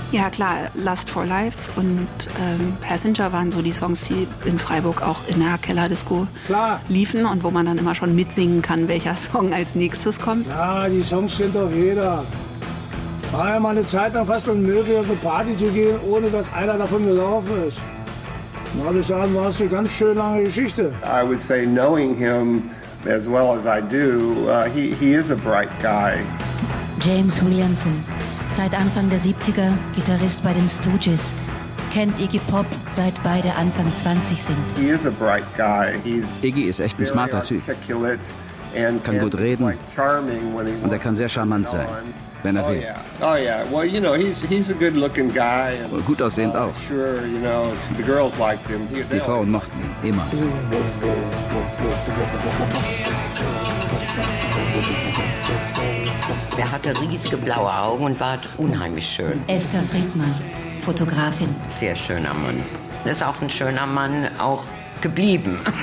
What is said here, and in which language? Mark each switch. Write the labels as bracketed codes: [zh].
[de] Ja klar, Lust for Life und Passenger waren so die Songs, die in Freiburg auch in der Kellerdisco liefen und wo man dann immer schon mitsingen kann, welcher Song als nächstes kommt. Ja, die Songs kennt doch jeder. War ja mal eine Zeit lang fast unmöglich, auf eine Party zu gehen, ohne dass einer davon gelaufen ist. Na, das war eine ganz schön lange Geschichte. [en] I would say, knowing him as well as I do, he is a bright guy. [de] James Williamson, seit Anfang der 70er Gitarrist bei den Stooges, kennt Iggy Pop, seit beide Anfang 20 sind. [en] He is a bright guy. [de] Iggy ist echt ein smarter Typ. Kann gut reden und er kann sehr charmant sein. Wenn er will. [en] Oh yeah. Well, you know, he's a good-looking guy. [de] Und gut aussehend auch. [en] Sure, you know, the girls liked him. [de] Die Frauen mochten ihn immer. Er hatte riesige blaue Augen und war unheimlich schön. Esther Friedmann, Fotografin. Sehr schöner Mann. Ist auch ein schöner Mann, auch geblieben.